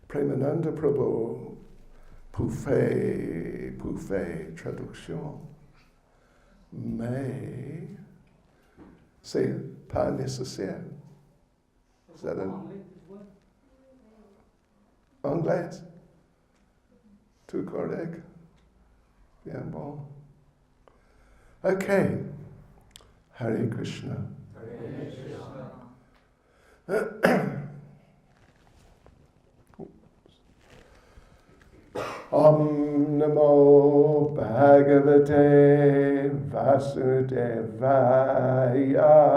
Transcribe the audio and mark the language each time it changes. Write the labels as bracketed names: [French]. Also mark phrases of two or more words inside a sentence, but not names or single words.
[French] Premananda Prabhu Poufet traduction, mais c'est pas nécessaire. [English] Is that an anglais? [French] Tout correct? Bien bon. [Sanskrit] Okay. Hare Krishna. Hare Krishna. Om Namo Bhagavate Vasudevaya.